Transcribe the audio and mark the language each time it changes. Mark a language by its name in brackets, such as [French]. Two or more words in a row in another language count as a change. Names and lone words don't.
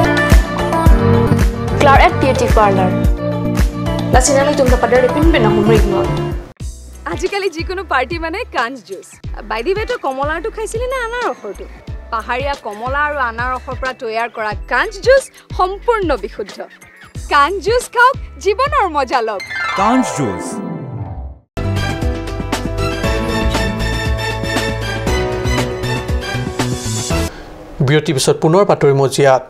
[Karbi] Claret Beauty Parlor. Lasinali tum tapadar pin bena humrig no. [Assamese] আজিকালি যিকোনো পাৰ্টি মানে কাঞ্জ জুচ। [English] by the way [Assamese] কমলাটো খাইছিলি না আনাৰসটো? পাহাৰীয়া কমলা আৰু আনাৰসৰ পৰা তৈয়াৰ কৰা কাঞ্জ জুচ সম্পূৰ্ণ বিশুদ্ধ। কাঞ্জ জুচ খাওক, জীৱনৰ মজা লওক। কাঞ্জ জুচ। বিৰতিৰ পিছত পুনৰ বাতৰি মজিয়াত।